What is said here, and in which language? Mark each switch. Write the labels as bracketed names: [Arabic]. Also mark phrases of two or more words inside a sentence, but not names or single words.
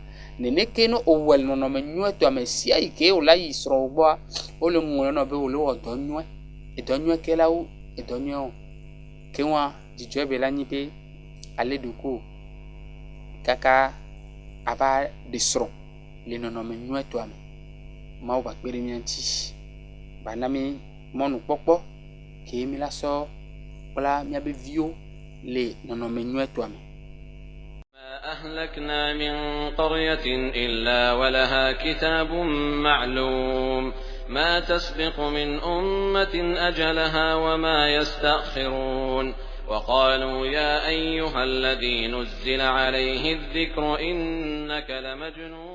[Ewe] neneke ne o wɔ le nɔnɔme nyuie tɔ ame sia yi ke o la yi srɔ̃ gbɔa o le ŋlɔ nɔ be o le wɔ dɔ nyuie edɔ nyuie ke la wo edɔ nyuie o ke wa dzidzɔe be la nyi be ale ɖoko kaka ava ɖe srɔ̃ le nɔnɔme nyuietɔa me mawu va kpe ɖe mía ŋuti va na mi mɔnukpɔkpɔ ke mi la sɔ kpla míabe viwo le nɔnɔme nyuietɔa me. [Arabic] أهلكنا من قرية إلا ولها كتاب معلوم ما تسبق من أمة أجلها وما يستأخرون وقالوا يا أيها الذي نزل عليه الذكر إنك لمجنون